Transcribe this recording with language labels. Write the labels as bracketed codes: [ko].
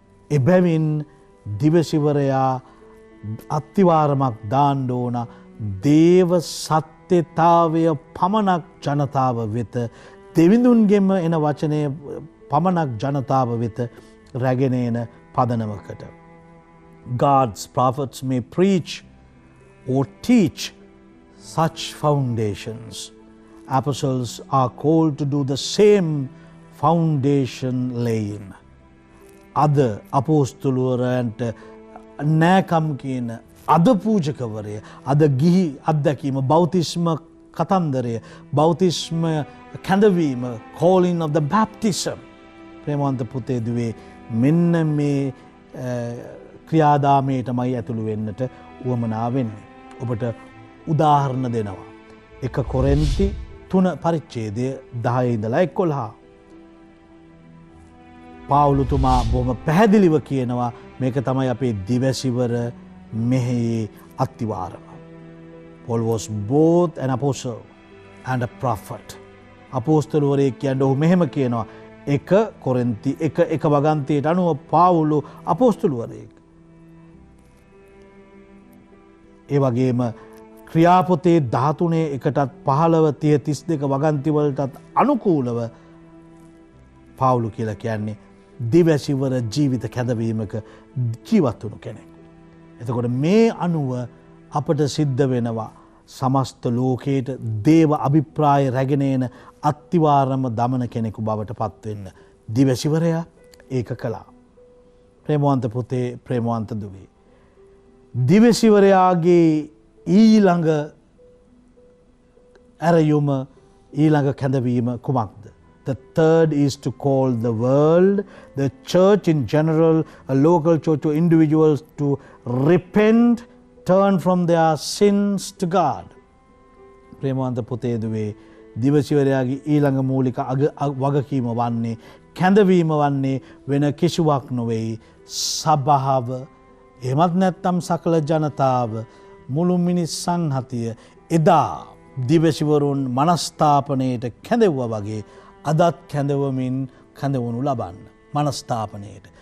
[si] එබැවින් දිවසිවරයා අත්තිවාරමක් දාන්න ඕන දේව සත්‍යතාවය පමණක් ජනතාව වෙත දෙවිඳුන්ගෙම එන වචනය පමණක් ජනතාව වෙත රැගෙන එන පදනමකට. [en] God's prophets may preach or teach such foundations apostles are called to do the same foundation laying. [si] අද අපෝස්තලවරයන්ට නෑකම් කියන අද පූජකවරය, අද ගිහි අත්දැකීම, බෞතිස්ම කතන්දරය, බෞතිස්ම කැඳවීම, [en] calling of the baptism. [si] ප්‍රේමවන්ත පුතේ දුවේ මෙන්න මේ ක්‍රියාදාමයටමයි ඇතුළු වෙන්නට උවමනා වෙන්නේ. ඔබට උදාහරණ දෙනවා. 1 කොරින්ති 3 පරිච්ඡේදය 10 ඉඳලා 11. පාවුලුතුමා බොහොම පැහැදිලිව කියනවා මේක තමයි අපේ දිවැසිවර මෙහි අත්තිවාරම. [en] Paul was both an apostle and a prophet. [si] අපෝස්තලවරයෙක් කියන්නේ ඔහු මෙහෙම කියනවා 1 කොරින්ති 1 වගන්තියට අනුව පාවුලු අපෝස්තලවරයෙක්. ඒ වගේම ක්‍රියාපොතේ 13 එකටත් 15 30 32 වගන්තිවලටත් අනුකූලව පාවුලු කියලා කියන්නේ දිවැසිවර ජීවිත කැඳවීමක ජීවත් වුණු කෙනෙක්. එතකොට මේ අනුව අපට සිද්ධ වෙනවා සමස්ත ලෝකයට දේව අභිප්‍රාය රැගෙන එන අත්තිවාරම දමන කෙනෙකු බවට පත්වෙන්න දිවැසිවරයා ඒක කළා. ප්‍රේමවන්ත පුතේ, ප්‍රේමවන්ත දුවේ, දිවැසිවරයාගේ ඊළඟ ඇරයුම, ඊළඟ කැඳවීම කුමක්ද? [en] The third is to call the world, the church in general, a local church or individuals to repent, turn from their sins to God. [si] ප්‍රේමවන්ත පුතේ දුවේ, දිවසිවරයාගේ ඊළඟ මූලික වගකීම වන්නේ, කැඳවීම වන්නේ වෙන කිසිවක් නොවෙයි. සභාව, එහෙමත් නැත්නම් සකල ජනතාව, මුළු මිනිස් සංහතිය එදා දිවසිවරුන් මනස්ථාපනයට කැඳවුවා වගේ අදත් කැඳවමින් කැඳවනු ලබන්න මනස්ථාපනයට.